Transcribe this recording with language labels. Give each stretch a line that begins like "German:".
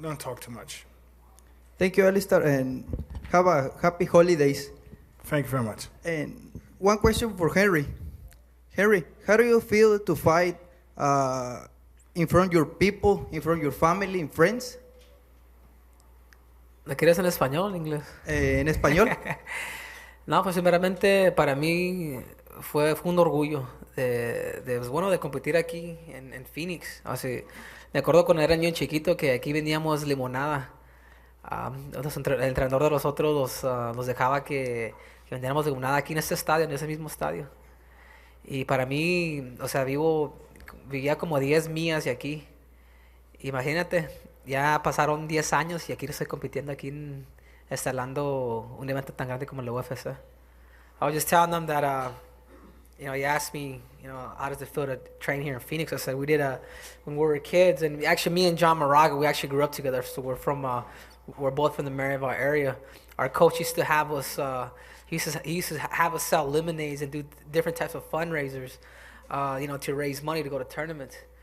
English: Don't talk too much. Thank you, Alistair, and have a happy holidays. Thank you very much. And one question for Henry. Henry, how do you feel to fight in front of your people, in front of your family and friends?
Spanish: ¿La quieres en español o en inglés? En español. No, pues primeramente para mí fue un orgullo pues, bueno, de competir aquí en Phoenix. Me acuerdo cuando era niño chiquito que aquí vendíamos limonada. El entrenador de los otros nos dejaba que vendiéramos limonada aquí en este estadio, en ese mismo estadio. Y para mí, o sea, vivía como 10 millas de aquí. Imagínate, ya pasaron 10 años y aquí estoy compitiendo aquí instalando un evento tan grande como el UFC.
English: I was just telling them that, he asked me, how does it feel to train here in Phoenix? I said we did when we were kids, and actually me and John Moraga, we actually grew up together, so we're both from the Maryville area. Our coach used to have us, he used to have us sell lemonades and do different types of fundraisers, to raise money to go to tournaments.